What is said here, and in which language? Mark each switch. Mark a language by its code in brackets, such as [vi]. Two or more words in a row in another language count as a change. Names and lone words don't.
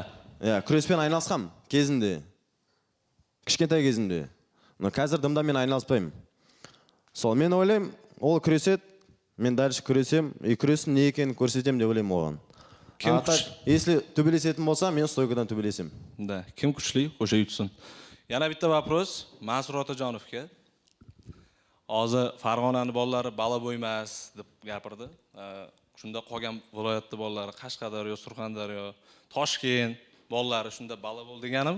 [kk] Күреспен айналысқам кезінде. Кішкентай кезінде. Но қазір дымда мен айналыспаймын. Сол мен ойлаймын, ол күреседі, мен дальше күресем, и күрестің не екенін көрсетем деп ойлаймын оған. Если төбелесетін болса, мен стойкадан төбелесем. [uz] Да, kim kuchli, o'sha yutsin. Yana bitta вопрос Mansur Otajonovga. Hozir Farg'onani bolalari bala bo'ymas deb gapirdi. Shunda qolgan viloyatda bolalari Qashqadaryo, Surxondaryo, Toshkent bolalari shunda bala bo'l deganim?